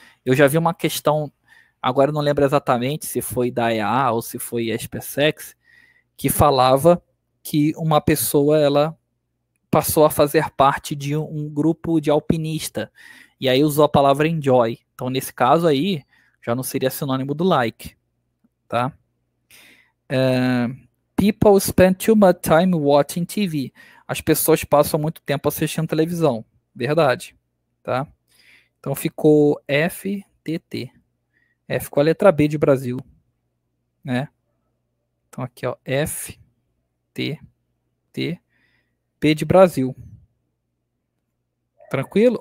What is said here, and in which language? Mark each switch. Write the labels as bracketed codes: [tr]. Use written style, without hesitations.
[pt] Eu já vi uma questão, agora eu não lembro exatamente se foi da EA ou se foi a SpaceX, que falava que uma pessoa, ela passou a fazer parte de um grupo de alpinista, e aí usou a palavra enjoy. Então, nesse caso aí, já não seria sinônimo do like, tá? [en] People spend too much time watching TV. [pt] As pessoas passam muito tempo assistindo televisão. Verdade, tá? Então ficou FTT. F com a letra B de Brasil, né? Então aqui, ó, FTT, P de Brasil. Tranquilo?